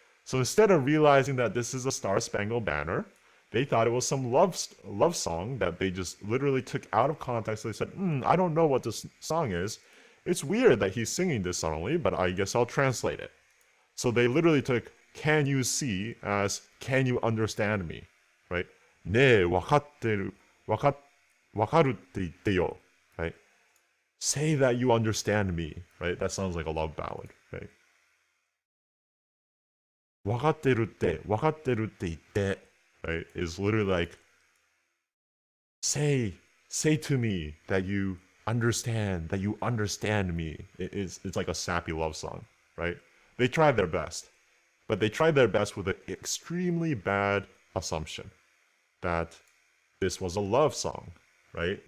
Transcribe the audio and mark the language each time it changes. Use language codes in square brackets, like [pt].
[en] So instead of realizing that this is a Star-Spangled Banner, they thought it was some love song that they just literally took out of context. They said, I don't know what this song is. It's weird that he's singing this suddenly, but I guess I'll translate it. So they literally took "can you see" as "can you understand me," right? [ja] "ねえ、わかってる、わかるって言ってよ," [en] right? Say that you understand me, right? That sounds like a love ballad, right? [ja] わかってるって、わかってるって言って, [en] right? Is literally like, say to me that you understand me. It's like a sappy love song, right? They tried their best, but they tried their best with an extremely bad assumption that this was a love song, right?